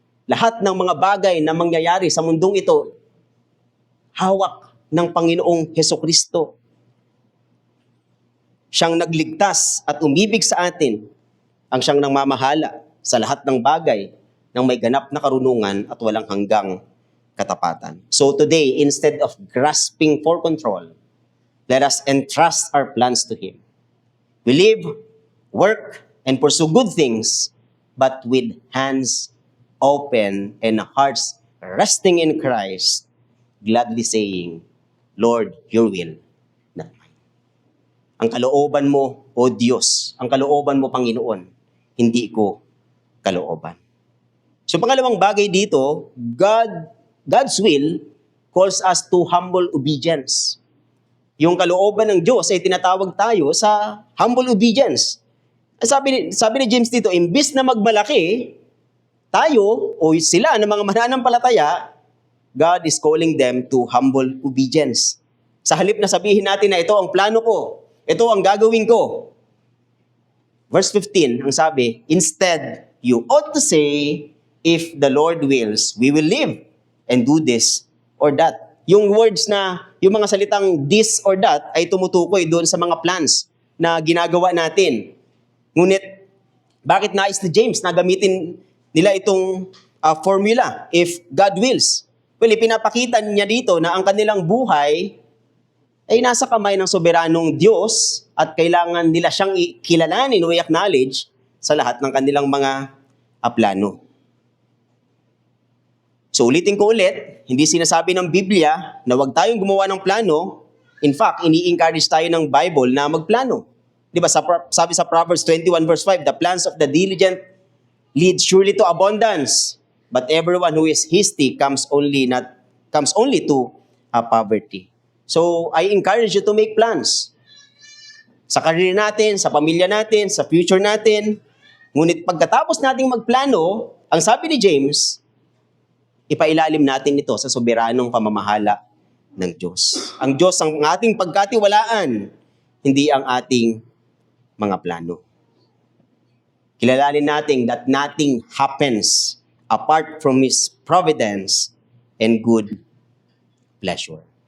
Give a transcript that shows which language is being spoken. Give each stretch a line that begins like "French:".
Filipino: Lahat ng mga bagay na mangyayari sa mundong ito, hawak ng Panginoong Hesukristo. Siyang nagligtas at umibig sa atin, ang siyang nangmamahala sa lahat ng bagay ng may ganap na karunungan at walang hanggang katapatan.
English: So today, instead of grasping for control, let us entrust our plans to Him. We live, work, and pursue good things, but with hands open and hearts resting in Christ, gladly saying, "Lord, your will, not mine."
Filipino: Ang kalooban mo, O Diyos, ang kalooban mo, Panginoon, hindi ko kalooban. So pangalawang bagay dito,
English: God's will calls us to humble obedience.
Filipino: Yung kalooban ng Diyos ay tinatawag tayo sa
English: humble obedience.
Filipino: Sabi ni James dito, imbis na magmalaki, tayo o sila ng mga mananampalataya,
English: God is calling them to humble obedience.
Filipino: Sa halip na sabihin natin na ito ang plano ko, ito ang gagawin ko.
English: Verse 15,
Filipino: ang sabi,
English: instead, you ought to say, if the Lord wills, we will live and do this or that.
Filipino: Yung words na, yung mga salitang
English: this or that
Filipino: ay tumutukoy doon sa mga plans na ginagawa natin. Ngunit, Bakit nais ni James na gamitin nila itong formula,
English: if God wills?
Filipino: Well, ipinapakita niya dito na ang kanilang buhay ay nasa kamay ng soberanong Diyos at kailangan nila siyang kilalanin o i-acknowledge sa lahat ng kanilang mga plano. So ulitin ko ulit, hindi sinasabi ng Biblia na huwag tayong gumawa ng plano.
English: In fact,
Filipino: ini-encourage tayo ng Bible na magplano. Di ba, sabi sa
English: Proverbs 21 verse 5, the plans of the diligent lead surely to abundance, but everyone who is hasty comes only to poverty. So, I encourage you to make plans.
Filipino: Sa career natin, sa pamilya natin, sa future natin. Ngunit pagkatapos nating magplano, ang sabi ni James, ipailalim natin ito sa soberanong pamamahala ng Diyos. Ang Diyos ang ating pagkatiwalaan, hindi ang ating mga plano. Kilalanin natin
English: that nothing happens apart from His providence and good pleasure.